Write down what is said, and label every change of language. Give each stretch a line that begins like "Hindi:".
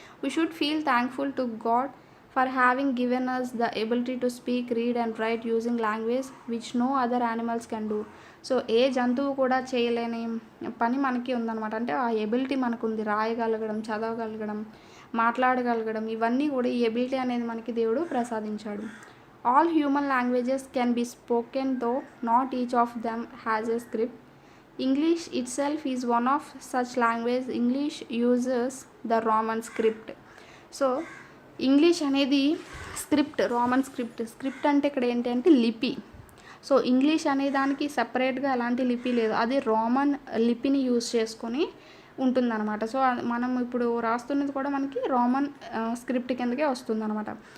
English: We should feel thankful to God for having given us the ability to speak, read and write using language which no other animals can do.
Telugu: So ఏ జంతువు కూడా చేయలేని పని మనకి ఉందన్నమాట. అంటే ఆ ability మనకు ఉంది, రాయగలగడం, చదవగలగడం, మాట్లాడగలగడం, ఇవన్నీ కూడా ఈ ఎబిలిటీ అనేది మనకి దేవుడు ప్రసాదించాడు.
English: All human languages can be spoken, though not each of them has a script. English itself is one of such languages. English uses the Roman script.
Telugu: So English అనేది స్క్రిప్ట్, రోమన్ స్క్రిప్ట్ అంటే ఇక్కడ ఏంటంటే లిపి. So English అనే దానికి సపరేట్గా ఎలాంటి లిపి లేదు, అది రోమన్ లిపిని యూజ్ చేసుకొని ఉంటుందన్నమాట. సో మనం ఇప్పుడు రాస్తున్నది కూడా మనకి రోమన్ స్క్రిప్ట్ కిందకే వస్తుందన్నమాట.